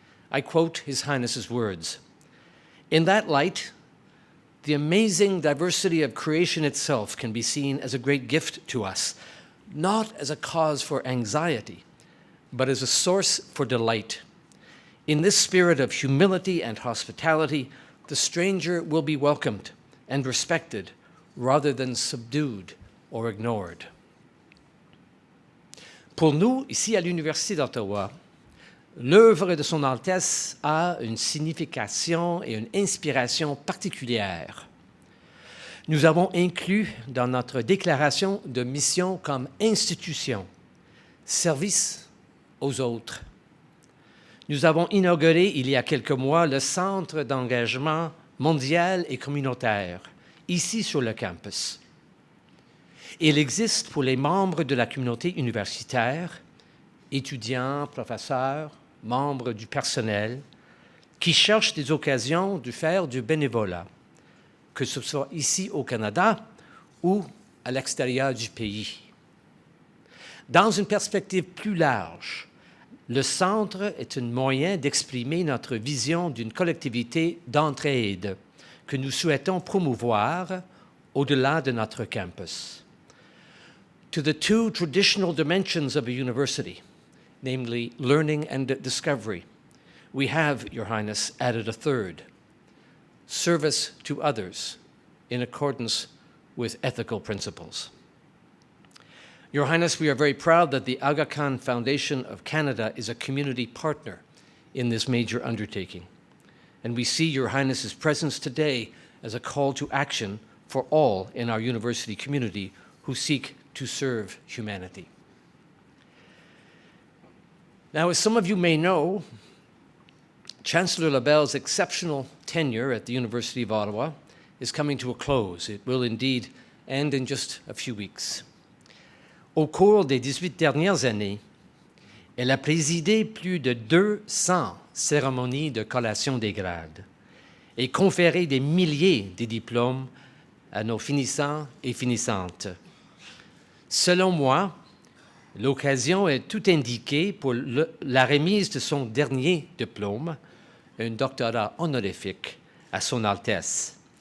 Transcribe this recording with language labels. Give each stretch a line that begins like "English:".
English: I quote His Highness's words. In that light, the amazing diversity of creation itself can be seen as a great gift to us, not as a cause for anxiety, but as a source for delight. In this spirit of humility and hospitality, the stranger will be welcomed and respected rather than subdued or ignored.
French: Pour nous, ici à l'Université d'Ottawa, l'œuvre de Son Altesse a une signification et une inspiration particulières. Nous avons inclus dans notre déclaration de mission comme institution, service aux autres. Nous avons inauguré il y a quelques mois le Centre d'engagement mondial et communautaire, ici sur le campus. Il existe pour les membres de la communauté universitaire, étudiants, professeurs, membres du personnel, qui cherchent des occasions de faire du bénévolat, que ce soit ici au Canada ou à l'extérieur du pays. Dans une perspective plus large, le Centre est un moyen d'exprimer notre vision d'une collectivité d'entraide que nous souhaitons promouvoir au-delà de notre campus.
English: To the two traditional dimensions of a university, namely learning and discovery, we have, Your Highness, added a third, service to others in accordance with ethical principles. Your Highness, we are very proud that the Aga Khan Foundation of Canada is a community partner in this major undertaking. And we see Your Highness's presence today as a call to action for all in our university community who seek to serve humanity. Now, as some of you may know, Chancellor Labelle's exceptional tenure at the University of Ottawa is coming to a close. It will indeed end in just a few weeks.
French: Au cours des 18 dernières années, elle a présidé plus de 200 cérémonies de collation des grades et conféré des milliers de diplômes à nos finissants et finissantes. Selon moi, l'occasion est tout indiquée pour la remise de son dernier diplôme, un doctorat honorifique à son Altesse.